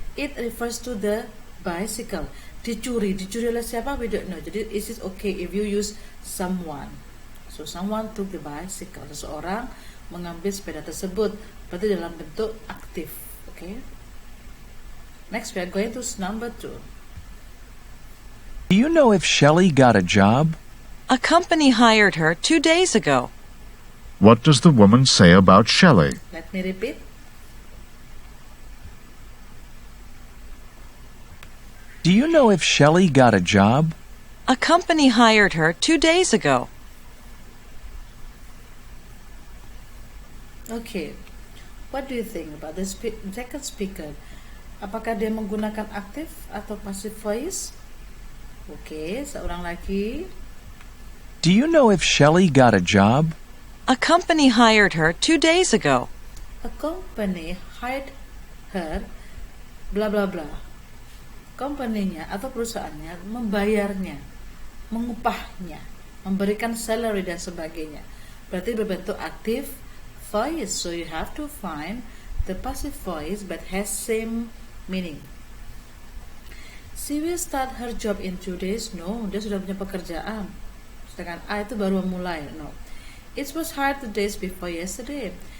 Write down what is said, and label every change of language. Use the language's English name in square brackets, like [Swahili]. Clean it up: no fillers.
[English] It refers to the bicycle. [Indonesian] Dicuri oleh siapa? [English] We don't know. Jadi is it okay if you use someone? So someone took the bicycle. [Indonesian] Seseorang mengambil sepeda tersebut. Berarti dalam bentuk aktif. Okay. [English] Next we are going to number 2. Do you know if Shelley got a job? A company hired her 2 days ago. What does the woman say about Shelley? Let me repeat. Do you know if Shelley got a job? A company hired her 2 days ago. Okay. What do you think about the second speaker? [Indonesian] Apakah dia menggunakan active atau passive voice? Oke, seorang lagi. [English] Do you know if Shelley got a job? A company hired her 2 days ago. A company hired her, bla bla bla. [Indonesian] Company-nya atau perusahaannya membayarnya, mengupahnya, memberikan salary dan sebagainya. Berarti berbentuk active voice. [English] So you have to find the passive voice but has same meaning. She will start her job in 2 days. [Indonesian] No, dia sudah punya pekerjaan. Sedangkan I itu baru memulai. [English] No. It was hired 2 days before yesterday.